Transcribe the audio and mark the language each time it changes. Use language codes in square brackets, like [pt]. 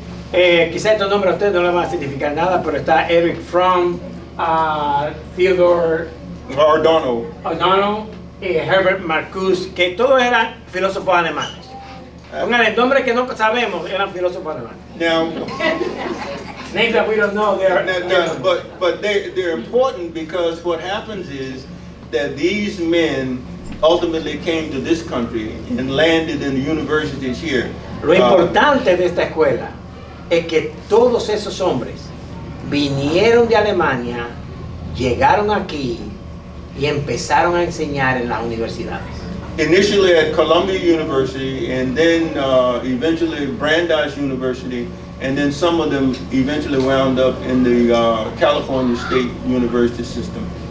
[es] Quizá estos nombres a ustedes no le van a significar nada, pero está Erich Fromm, Theodore Adorno, Herbert Marcuse, que todos eran filósofos alemanes. Pongan el nombre que no sabemos, eran filósofos alemanes. [en] Now, names that we don't know, but they're important because what happens is that these men ultimately came to this country and landed in the universities here. [es] Lo importante de esta escuela es que todos esos hombres vinieron de Alemania, llegaron aquí y empezaron a enseñar en las universidades. [en] Initially at Columbia University, and then eventually Brandeis University, and then some of them eventually wound up in the California State University system.